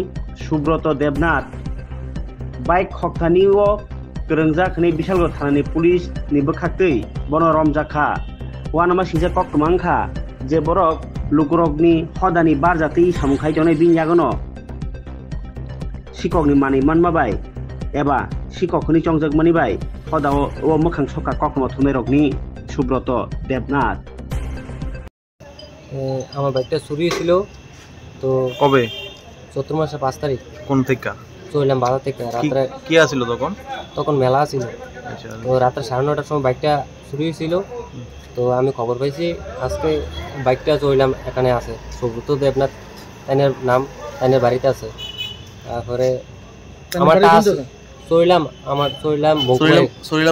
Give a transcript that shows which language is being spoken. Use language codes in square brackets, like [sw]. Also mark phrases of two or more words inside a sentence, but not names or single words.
[trp] Subroto Debnath bike khokthaniwo grongjak ni Bisalgoro thanani police ni bwkhaktwi bono romjakha wana ma singsa kok tumangkha je borok lukurokni hodani barjati samungkhai tonai binjagono sikokni mani manma bai eba sikokni chongjagmani bai hodao o mokhang soka kokma thunai Subroto Debnath [bn] আমার বাইকটা চুরি ছিল তো কবে 14 মাসের 5 তারিখ কোন থেকে চললাম বাজার থেকে রাতে কি আছিল তখন মেলা ছিল তো রাতে 9:30টার সময় বাইকটা চুরি হয়েছিল তো আমি খবর পাইছি আজকে বাইকটা চললাম এখানে আছে সুব্রত দেবনাথ তাইনের নাম তাইনের বাড়িতে আছে তারপরে আমারটা চললাম